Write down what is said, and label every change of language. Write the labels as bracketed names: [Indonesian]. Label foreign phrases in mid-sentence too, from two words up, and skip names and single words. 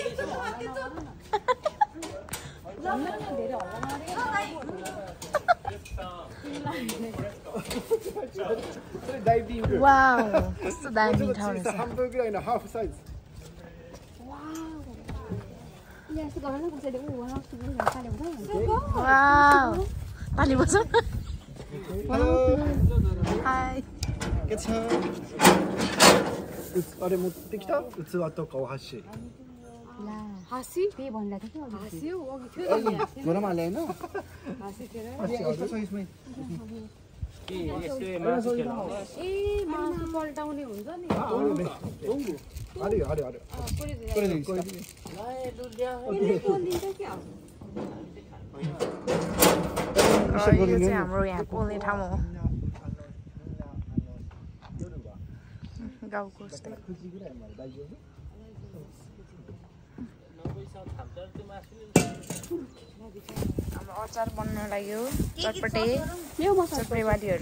[Nepali] वाउ कस्तो दामी ठाउँ रहेछ वाउ ताली बजाउँ हाई [Japanese] あれ持ってきた器とかお箸。 [Nepali] हाँसी त्यही भन्दा थियो कि हाँसी हो अघि थियो नि घरमा ल्याएन? हाँसी थियो यस्तो छ यसमै। के यस्तो मासु खेल्नु ए मासु पल्टाउने हुन्छ नि अरे अरे अरे यो चाहिँ हाम्रो यहाँ पोल्ने ठाउँ हो गाउँको जस्तै हाम्रो अचार बन्न लाग्यो चटपटे चटपटेवालीहरू